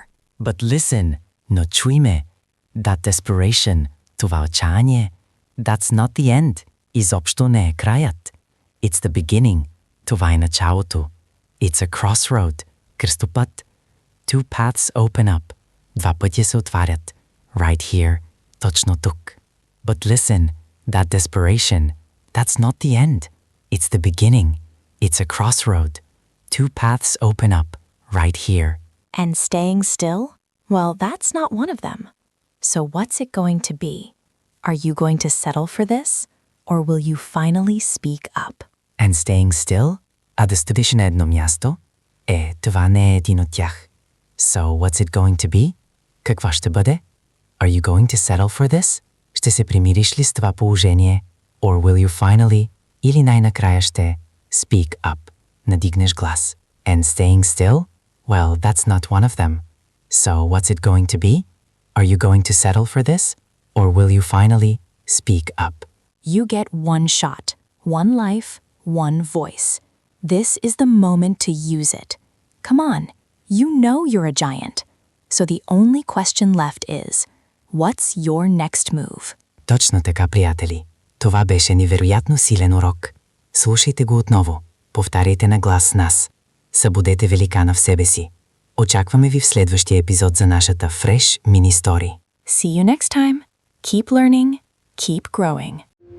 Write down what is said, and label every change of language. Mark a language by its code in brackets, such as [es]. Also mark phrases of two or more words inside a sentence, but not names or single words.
[en] But listen, [bg] но чуй ме. [en] That desperation, [bg] това отчаяние, [en] that's not the end. [bg] Изобщо не е краят. [en] It's the beginning. Това е началото. It's a crossroad. Кръстопът. Two paths open up. [bg] Два пътя се отварят. [en] Right here. [bg] Точно тук. [en] But listen, that desperation, that's not the end. It's the beginning. It's a crossroad. Two paths open up. Right here. And staying still? Well, that's not one of them. So what's it going to be? Are you going to settle for this? Or will you finally speak up? And staying still? [bg] А да стоиш на едно място? Това не е един от тях. [en] So what's it going to be? [bg] Какво ще бъде? [en] Are you going to settle for this? [bg] Ще се примириш ли с това положение? [en] Or will you finally, [bg] или най-накрая ще, [en] speak up, [bg] надигнеш глас? [en] And staying still? Well, that's not one of them. So what's it going to be? Are you going to settle for this? Or will you finally speak up? You get one shot, one life, one voice. This is the moment to use it. Come on, you know you're a giant. So the only question left is, what's your next move? [bg] Точно така, приятели. Това беше невероятно силен урок. Слушайте го отново. Повтаряйте на глас с нас. Събудете великана в себе си. Очакваме ви в следващия епизод за нашата Fresh Mini Story. [en] See you next time. Keep learning, keep growing.